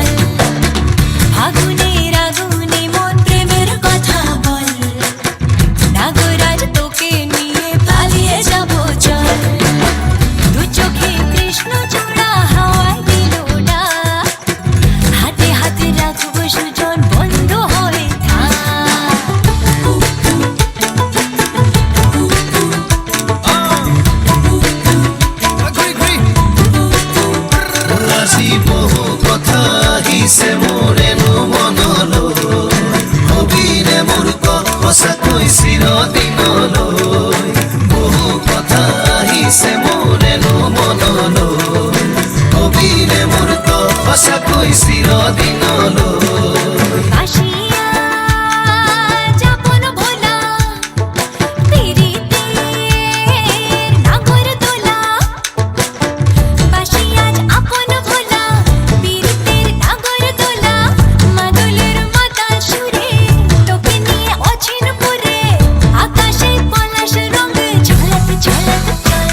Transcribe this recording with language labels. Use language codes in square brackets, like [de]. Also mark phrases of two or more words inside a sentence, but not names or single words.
[bn] আগুনের আগুনে মন প্রেমের কথা বল, নাগরাজ তোকে নিয়ে পালিয়ে যাব চল। দু চোখে কৃষ্ণ চূড়া হাওয়ায় দিল ডাক, হাতে হাতে রাখবো সুজন বন্ধু হয়ে থাক। [as] আজি বহু কথা আহিছে মোৰেনো মনলৈ, কবিৰে মোৰ সঁচাকৈ চিৰদিনলৈ। বহু কথা আহিছে মোৰেনো মনলৈ, কবিৰে মোৰ সঁচাকৈ চিৰদিনলৈ। [bn] আসিয়া যাপন ভোলা, পিরিতের নাগর দোলা, বাসিয়া আপন ভোলা, পিরিতের নাগর দোলা, মাদলের মাতা সুরে তোকে নিয়ে অছিন পুরে, আকাশে পলাশ রঙ ঝলক ঝলক চল।